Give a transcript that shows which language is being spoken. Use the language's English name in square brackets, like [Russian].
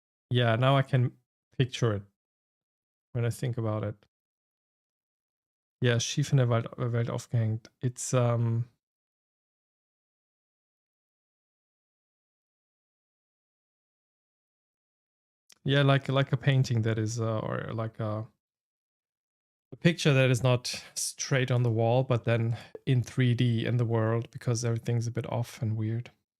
[English] Yeah, now I can picture it when I think about it. [German] Yeah, Schief in der Welt aufgehängt. [English] It's yeah, like a painting that is or like a picture that is not straight on the wall, but then in 3D in the world, because everything's a bit off and weird.